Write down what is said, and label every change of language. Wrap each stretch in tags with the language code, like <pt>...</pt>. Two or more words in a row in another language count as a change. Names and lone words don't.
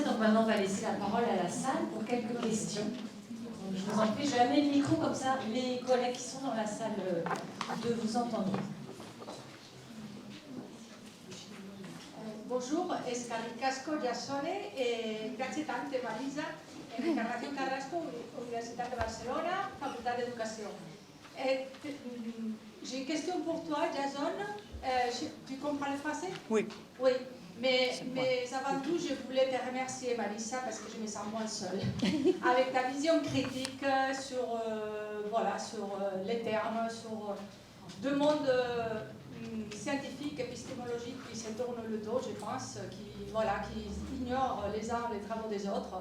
<fr>Donc maintenant on va laisser la parole à la salle pour quelques questions. Donc, je vous en prie, je vais amener le micro comme ça les collègues qui sont dans la salle de vous entendre. Bonjour,</fr> <eu>eskerrik asko Jasone,</eu> <it>grazie tante Marisa, Encarnación Carrasco, Universitat de Barcelona, Facultat d'Educació.</it> <fr>J'ai une question pour toi, Jasone. Tu comprends le français? Oui. Oui, mais avant tout, je voulais te remercier, Marisa, parce que je me sens moins seule. Avec ta vision critique sur, sur les termes, sur deux mondes scientifiques, épistémologiques qui se tournent le dos, je pense, qui ignorent les uns les travaux des autres.</fr>